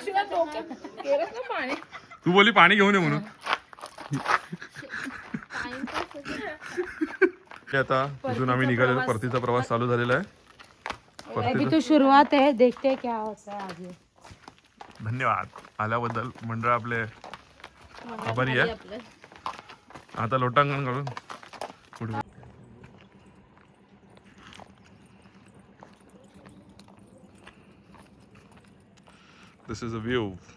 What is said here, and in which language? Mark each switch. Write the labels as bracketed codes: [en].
[mr] तू बोली पाणी घेऊन ये म्हणून. आता इथून आम्ही निघालेलो परतीचा प्रवास चालू झालेला आहे. [hi] अभी तो शुरुआत है देखते हैं क्या होता है आगे. [mr] धन्यवाद आल्याबद्दल मंडळ आपले आभारी आहे. आता लोटांगण करून पुढे [en] This is a view.